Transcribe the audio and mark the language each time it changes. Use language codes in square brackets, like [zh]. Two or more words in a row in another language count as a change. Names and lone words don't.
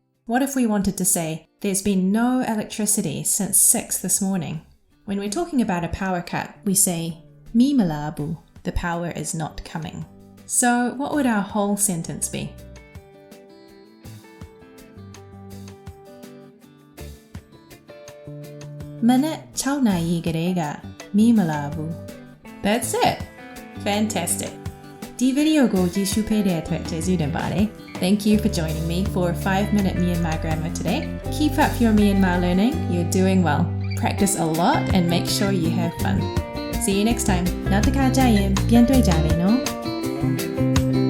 [en] What if we wanted to say, there's been no electricity since 6 this morning? When we're talking about a power cut, we say, [my] မီးမလာဘူး, [en] the power is not coming. So what would our whole sentence be? [my] မနက်6နာရီကလေးကမီးမလာဘူး [en] That's it. Fantastic. [my] ဒီဗီဒီယိုကိုကြည့်ရှုပေးတဲ့အတွက်ကျေးဇူးတင်ပါတယ် [en] Thank you for joining me for 5-minute Myanmar grammar today. Keep up your Myanmar learning. You're doing well. Practice a lot and make sure you have fun. See you next time. [my] နောက်တစ်ခါကျရင်ပြန်တွေ့ကြမယ်နော်